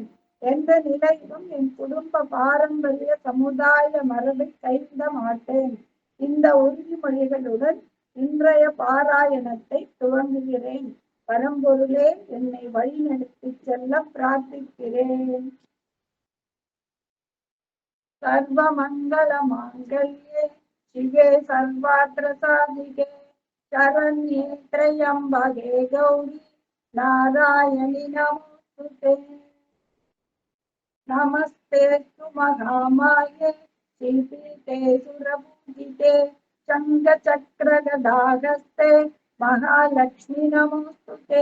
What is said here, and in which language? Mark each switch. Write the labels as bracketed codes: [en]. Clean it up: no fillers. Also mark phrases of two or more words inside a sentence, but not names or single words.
[ta] எந்த நிலையிலும் என் குடும்ப பாரம்பரிய சமுதாய மரபை கைவிட மாட்டேன். இந்த உறுதிமொழிகளுடன் இன்றைய பாராயணத்தை துவங்குகிறேன். பரம்பொருளே, என்னை வழிநடத்திச் செல்ல பிரார்த்திக்கிறேன். [sa] सर्वमङ्गलमाङ्गल्ये शिवे सर्वार्थसाधिके शरण्ये त्र्यम्बके गौरी नारायणि नमोस्तुते. नमस्तेऽस्तु महामाये श्रीपीठे सुरपूजिते शङ्खचक्रगदाहस्ते महालक्ष्मी नमोस्तुते.